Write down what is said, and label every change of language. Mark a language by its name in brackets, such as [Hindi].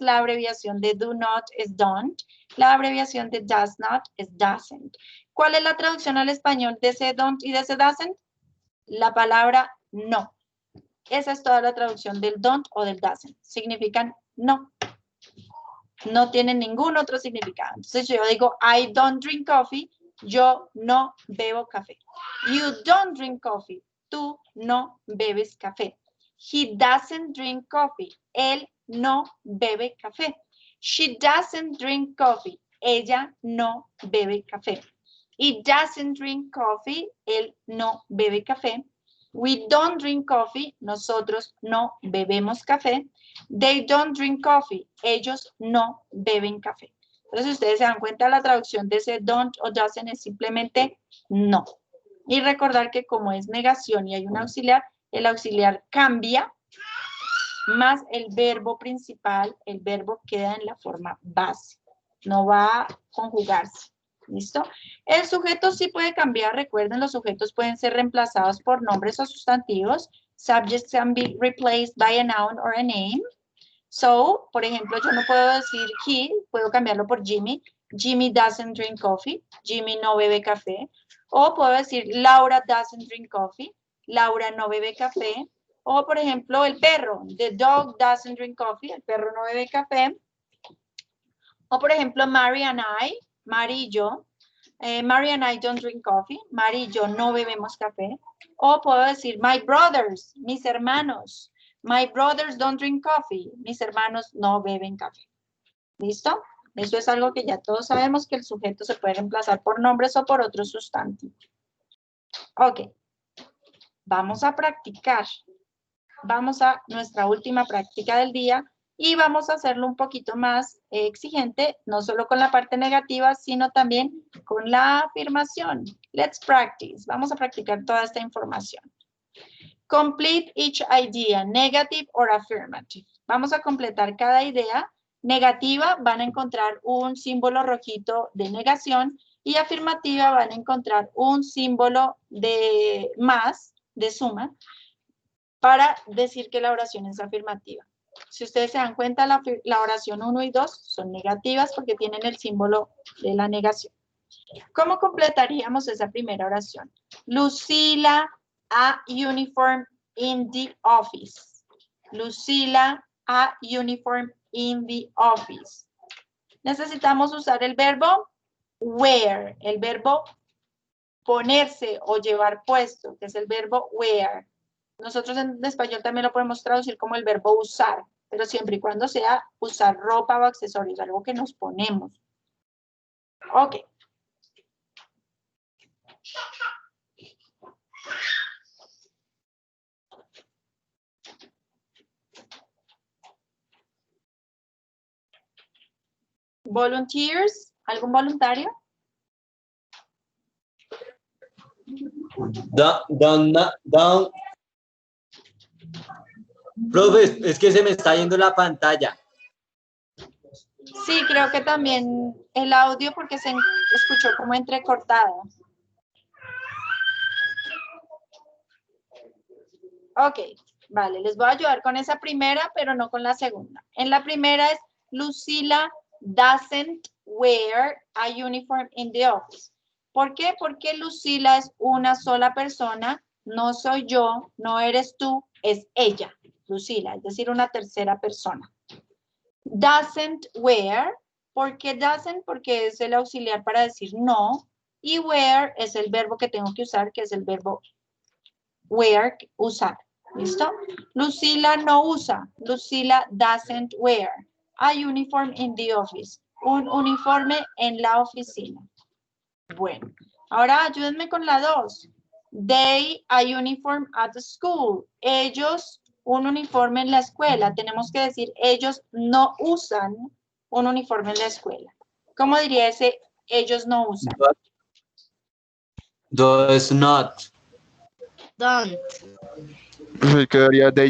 [Spanish] La abreviación de do not es don't. La abreviación de does not es doesn't. ¿Cuál es la traducción al español de ese don't y de ese doesn't? La palabra no. Esa es toda la traducción del don't o del doesn't. Significan no. No tienen ningún otro significado. Entonces, yo digo, [English] I don't drink coffee. [Spanish] Yo no bebo café. [English] You don't drink coffee. [Spanish] Tú no bebes café. [English] He doesn't drink coffee. [Spanish] Él no bebe café. [English] She doesn't drink coffee. [Spanish] Ella no bebe café. [English] He doesn't drink coffee. [Spanish] Él no bebe café. [English] We don't drink coffee. [Spanish] Nosotros no bebemos café. [English] They don't drink coffee. [Spanish] Ellos no beben café. Entonces, si ustedes se dan cuenta, la traducción de ese don't o doesn't es simplemente no. Y recordar que como es negación y hay un auxiliar, el auxiliar cambia, más el verbo principal, el verbo queda en la forma base. No va a conjugarse. ¿Listo? El sujeto sí puede cambiar. Recuerden, los sujetos pueden ser reemplazados por nombres o sustantivos. [English] Subjects can be replaced by a noun or a name. [Spanish] So, por ejemplo, yo no puedo decir he, puedo cambiarlo por Jimmy. [English] Jimmy doesn't drink coffee. [Spanish] Jimmy no bebe café. O puedo decir [English] Laura doesn't drink coffee. [Spanish] Laura no bebe café. O, por ejemplo, el perro. [English] The dog doesn't drink coffee. [Spanish] El perro no bebe café. O, por ejemplo, Mary and I. Mary y yo. [English] Mary and I don't drink coffee. [Spanish] Mary y yo no bebemos café. O puedo decir [English] my brothers, [Spanish] mis hermanos. [English] My brothers don't drink coffee. [Spanish] Mis hermanos no beben café. ¿Listo? Eso es algo que ya todos sabemos, que el sujeto se puede reemplazar por nombres o por otros sustantivos. Ok. Vamos a practicar. Vamos a nuestra última práctica del día y vamos a hacerlo un poquito más exigente, no solo con la parte negativa, sino también con la afirmación. [English] Let's practice. [Spanish] Vamos a practicar toda esta información. [English] Complete each idea, negative or affirmative. [Spanish] Vamos a completar cada idea. Negativa, van a encontrar un símbolo rojito de negación, y afirmativa van a encontrar un símbolo de más, de suma. para decir que la oración es afirmativa. Si ustedes se dan cuenta, la oración 1 y 2 son negativas porque tienen el símbolo de la negación. ¿Cómo completaríamos esa primera oración? [English] Lucila a uniform in the office. Lucila a uniform in the office. [Spanish] Necesitamos usar el verbo wear, el verbo ponerse o llevar puesto, que es el verbo wear. Nosotros en español también lo podemos traducir como el verbo usar, pero siempre y cuando sea usar ropa o accesorios, algo que nos ponemos. Ok. Volunteers, ¿algún voluntario? [English] Down. [Spanish] Profe, es que se me está yendo la pantalla. Sí, creo que también el audio porque se escuchó como entrecortado. Ok, vale, les voy a ayudar con esa primera, pero no con la segunda. En la primera es [English] Lucila doesn't wear a uniform in the office. [Spanish] ¿Por qué? Porque Lucila es una sola persona, no soy yo, no eres tú, es ella, Lucila, es decir, una tercera persona. Doesn't wear, ¿por qué doesn't? Porque es el auxiliar para decir no, y wear es el verbo que tengo que usar, que es el verbo wear, usar. ¿Listo? Lucila no usa. [English] Lucila doesn't wear a uniform in the office. [Spanish] Un uniforme en la oficina. Bueno, ahora ayúdenme con la 2. [English] They a uniform at the school. [Spanish] Ellos un uniforme en la escuela. Tenemos que decir, ellos no usan un uniforme en la escuela. ¿Cómo diría ese ellos no usan? [English] Does not. Don't. [Spanish] Pues quedaría they